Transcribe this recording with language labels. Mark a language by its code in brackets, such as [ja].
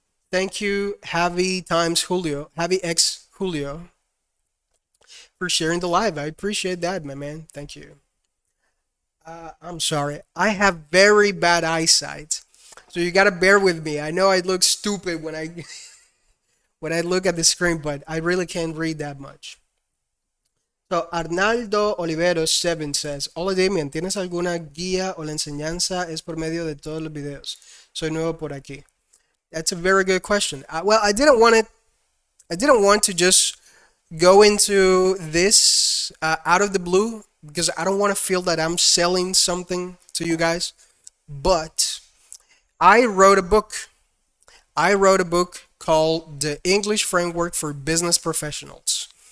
[en] Thank you, Javi times Julio, Javi X Julio, for sharing the live. I appreciate that, my man. Thank you. I'm sorry. I have very bad eyesight, so you gotta bear with me. I know I look stupid when I when I look at the screen, but I really can't read that much. [es] So Arnaldo Oliveros 7 says, Hola Damien, ¿tienes alguna guía o la enseñanza es por medio de todos los videos? Soy nuevo por aquí. [en] That's a very good question. Well, I didn't want to just go into this out of the blue because I don't want to feel that I'm selling something to you guys. But I wrote a book. I wrote a book called The English Framework for Business Professionals.